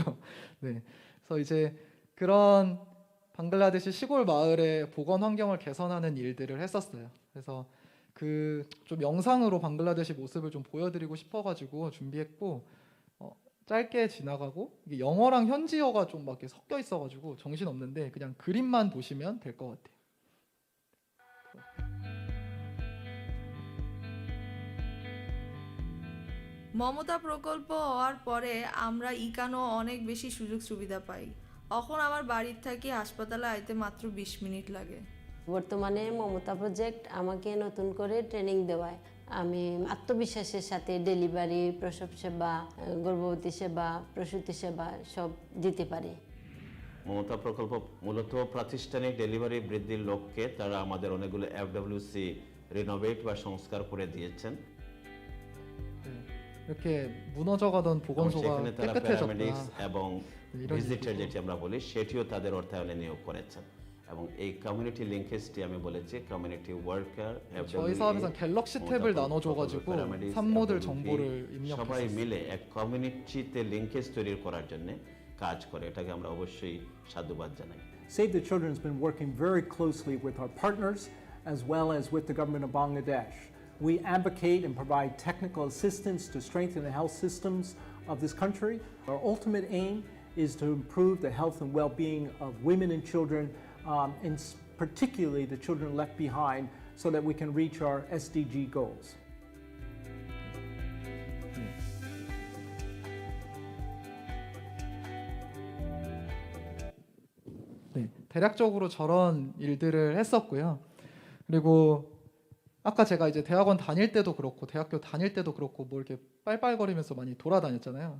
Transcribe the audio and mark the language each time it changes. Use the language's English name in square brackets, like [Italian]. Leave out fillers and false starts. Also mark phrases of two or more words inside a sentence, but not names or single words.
[Korean] 네, 그래서 이제 그런 방글라데시 시골 마을의 보건 환경을 개선하는 일들을 했었어요. 그래서 그 좀 영상으로 방글라데시 모습을 좀 보여드리고 싶어가지고 준비했고 짧게 지나가고 이게 영어랑 현지어가 좀 막 이렇게 섞여 있어가지고 정신 없는데 그냥 그림만 보시면 될 것 같아요. [Bangla] মমতা প্রকল্প হওয়ার পরে আমরা ইকানো অনেক বেশি সুযোগ সুবিধা পাই। এখন আমার বাড়ির থাকি হাসপাতালে আইতে মাত্র 20 মিনিট লাগে। বর্তমানে মমতা প্রজেক্ট আমাকে নতুন করে ট্রেনিং দেওয়ায় আমি আত্মবিশ্বাসের সাথে ডেলিভারি, প্রসব সেবা, গর্ভবতী সেবা, প্রসূতি সেবা সব দিতে পারি। মমতা প্রকল্প মূলত প্রাতিষ্ঠানিক ডেলিভারি বৃদ্ধির লক্ষ্যে তারা আমাদের অনেকগুলো FWC রিনোভেট বা সংস্কার করে দিয়েছেন। [Korean] 이렇게 무너져가던 보건소가 [Bangla] সেখানে তারা প্যারামেডিক্স [Korean] 깨끗해졌다. [Bangla] এবং [Korean] 이런 [Bangla] ভিজিটর [Korean] 얘기죠. [Bangla] যেটি আমরা বলি সেটিও তাদের অর্থায়নে নিয়োগ করেছেন। এবং এই [English] community linkage [Bangla] আমি বলেছি [English] community worker [Korean] 저희 사업에선 갤럭시 탭을 나눠줘가지고 산모들 정보를 [Bangla] সবাই [Korean] 입력했어요. [Bangla] মিলে এক কমিউনিটিতে লিঙ্কেজ তৈরি করার জন্য কাজ করে, এটাকে আমরা অবশ্যই সাধুবাদ জানাই। [English] Save the Children has been working very closely with our partners as well as with the government of Bangladesh. We advocate and provide technical assistance to strengthen the health systems of this country. Our ultimate aim is to improve the health and well-being of women and children, and particularly the children left behind, so that we can reach our SDG goals. [Korean] 네, 대략적으로 저런 일들을 했었고요. 그리고 아까 제가 이제 대학원 다닐 때도 그렇고 대학교 다닐 때도 그렇고 뭐 이렇게 빨빨거리면서 많이 돌아다녔잖아요.